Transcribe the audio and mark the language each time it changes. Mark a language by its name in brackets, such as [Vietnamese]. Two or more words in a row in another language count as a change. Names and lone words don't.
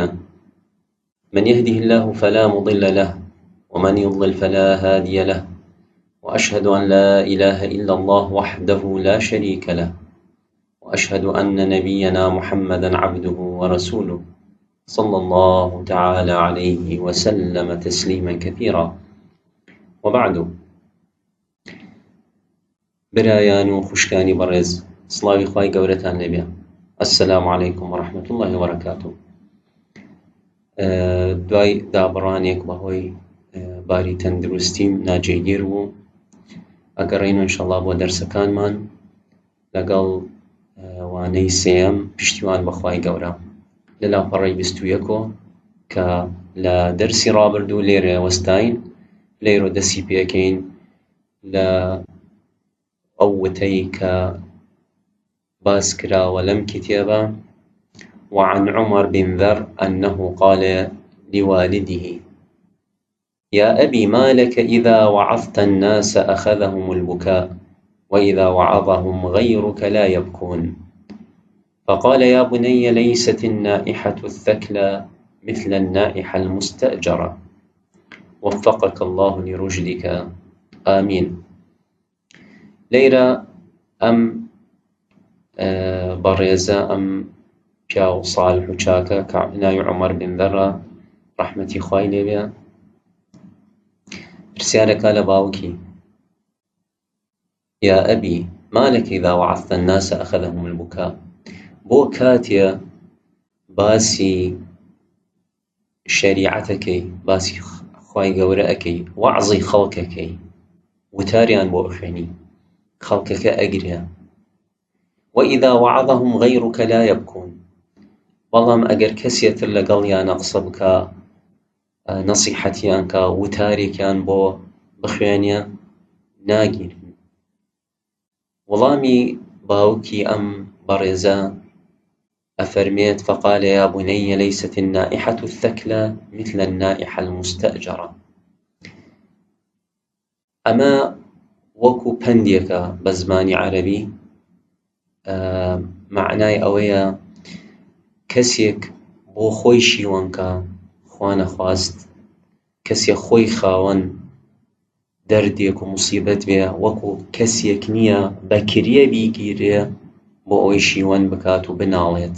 [Arabic] من يهده الله فلا مضل له ومن يضلل فلا هادي له، وأشهد أن لا إله إلا الله وحده لا شريك له، وأشهد أن نبينا محمدا عبده ورسوله صلى الله تعالى عليه وسلم تسليما كثيرا. وبعد، [Central Kurdish] برایان و خوشکانی بەڕێز، سڵاوی خوای گەورەتان لێبێ. [Arabic] السلام علیکم ورحمة الله وبركاته. [Central Kurdish] دوای دابڕانێک بەهۆی باری تەندروستیم ناجێگیر بوو، ئەگەڕێینەوە ئینشەڵڵا بۆ دەرسەکانمان لەگەڵ وانەی سێیەم پشتیوان بەخوای گەورە لە لاپەڕەی 21 کە لە دەرسی ڕابردوو لێرە وەستاین، لێرە دەسی پێکەین لە ئەو وتەی کە باس کراوە لەم کتێبە: [Arabic] وعن عمر بن ذر أنه قال لوالده: يا أبي ما لك إذا وعظت الناس أخذهم البكاء، وإذا وعظهم غيرك لا يبكون. فقال: يا بني ليست النائحة الثكلى مثل النائحة المستأجرة. وفقك الله لرشدك، آمين. [Central Kurdish] ليرە ئەم بەڕێزە، ئەم پیا و ساڵح و چاکە کە ناوی عومەر بن ذەرە ڕەحمەتی خوای لێبێ، پرسیارەکە لە باوکی: [Arabic] یا ئەبی ما لەک إذا وعظت الناس أخذهم البكاء، [Central Kurdish] بۆ کاتێ باسی شەریعەتەکەی، باسی خوای گەورە ئەکەی، وەعزی خەڵکەکەی، وتاریان بۆ ئەخوێنی، خەڵکەکە ئەگرێ. [Arabic] وإذا وعظهم غيرك لا يبكون، [Central Kurdish] بەڵام ئەگەر کەسێتر لەگەڵیانە قسە بکە، نەسیحەتیان کە، وتارێکیان بۆ بخوێنێ، ناگیرن. وەڵامی باوکی ئەم بەڕێزە ئەفەرمێت: [Arabic] فقال يا بني ليست النائحة الثكلى مثل النائحة المستأجرة. [Central Kurdish] ئەمە وەکو پەندێکە بە زمانی عەرەبی، معنای ئەوەیە کەسێک بۆ خۆی شیوەنکە، خوا نەخواست کەسێک خۆی خاوەن دەردێک و موسیبەت بێ، وەکو کەسێک نییە بەکرێ بیگیرێ بۆ ئەوەی شیوەن بکات و بناڵێت.